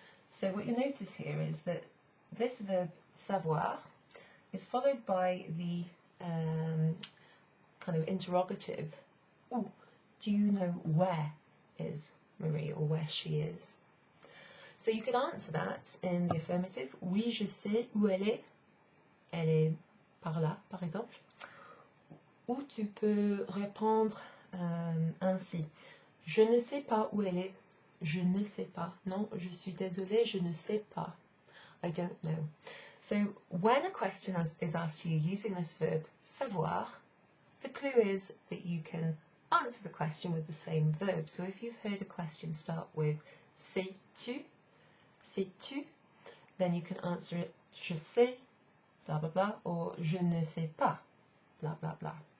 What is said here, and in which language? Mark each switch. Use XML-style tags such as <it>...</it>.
<en>So what you notice here is that this verb savoir is followed by the kind of interrogative. Où? Do you know where is Marie, or where she is? So you could answer that in the affirmative.</en> <fr>Oui, je sais où elle est. Elle est par là, par exemple. Ou tu peux répondre ainsi. Je ne sais pas où elle est. Je ne sais pas. Non, je suis désolée, je ne sais pas.</fr> <en>I don't know. So when a question is asked to you using this verb savoir, the clue is that you can answer the question with the same verb. So if you've heard a question start with</en> <fr>sais-tu, sais-tu,</fr> <en>then you can answer it</en> <fr>je sais,</fr> <en>blah blah blah, or</en> <fr>je ne sais pas,</fr> <en>blah blah blah.</en>